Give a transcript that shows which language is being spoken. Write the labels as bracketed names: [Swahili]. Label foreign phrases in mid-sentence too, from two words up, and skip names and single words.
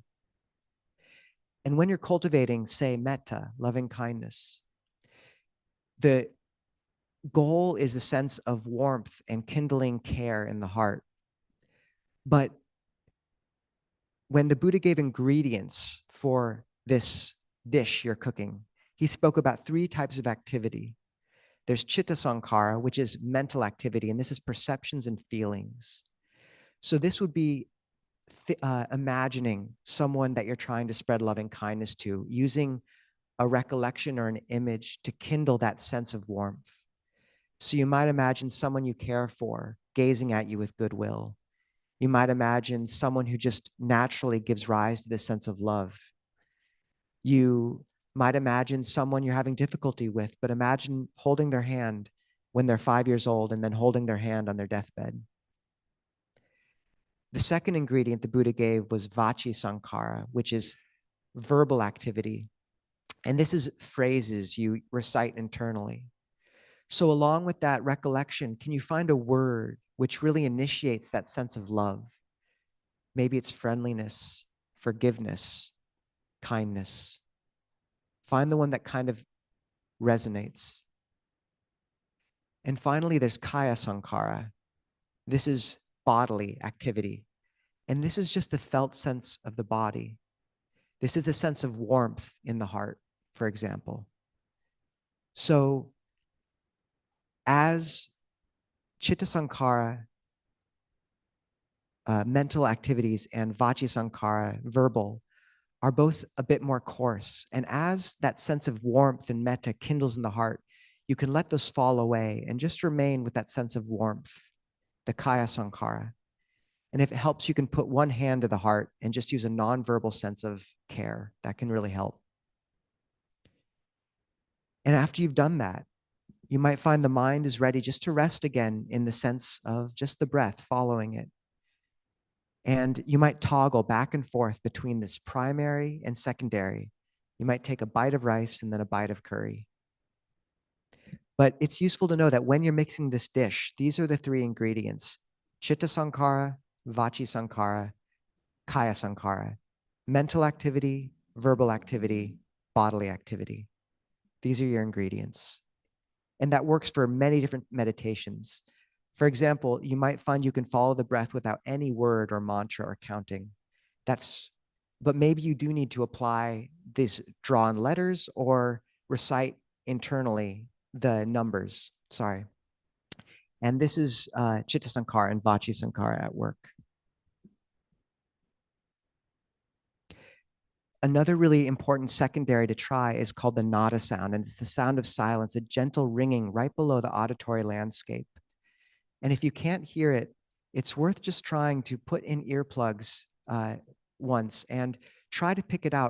[English] And when you're cultivating, say, metta, loving kindness, the goal is a sense of warmth and kindling care in the heart. But when the Buddha gave ingredients for this dish you're cooking, he spoke about 3 types of activity. There's [Pali] chitta sankhara, [English] which is mental activity, and this is perceptions and feelings. So this would be imagining someone that you're trying to spread loving kindness to, using a recollection or an image to kindle that sense of warmth. So you might imagine someone you care for gazing at you with goodwill. You might imagine someone who just naturally gives rise to this sense of love. You might imagine someone you're having difficulty with, but imagine holding their hand when they're 5 years old and then holding their hand on their deathbed. The second ingredient the Buddha gave was [Pali] vachi sankhara, [English] which is verbal activity. And this is phrases you recite internally. So along with that recollection, can you find a word which really initiates that sense of love. Maybe it's friendliness, forgiveness, kindness. Find the one that kind of resonates. And finally, there's [Pali] kaya sankhara. [English] This is bodily activity. And this is just the felt sense of the body. This is the sense of warmth in the heart, for example. So as [Pali] chitta sankhara, [English] mental activities, and [Pali] vachi sankhara, [English] verbal, are both a bit more coarse. And as that sense of warmth and metta kindles in the heart, you can let those fall away and just remain with that sense of warmth, the [Pali] kaya sankhara. [English] And if it helps, you can put one hand to the heart and just use a nonverbal sense of care. That can really help. And after you've done that, you might find the mind is ready just to rest again in the sense of just the breath, following it. And you might toggle back and forth between this primary and secondary. You might take a bite of rice and then a bite of curry. But it's useful to know that when you're mixing this dish, these are the three ingredients: [Pali] chitta sankhara, vachi sankhara, kaya sankhara. [English] Mental activity, verbal activity, bodily activity. These are your ingredients. And that works for many different meditations. For example, you might find you can follow the breath without any word or mantra or counting. But maybe you do need to apply these drawn letters or recite internally the numbers. Sorry. And this is [Pali] chitta sankhara [English] and [Pali] vachi sankhara [English] at work. Another really important secondary to try is called the nada sound, and it's the sound of silence, a gentle ringing right below the auditory landscape. And if you can't hear it, it's worth just trying to put in earplugs once and try to pick it out.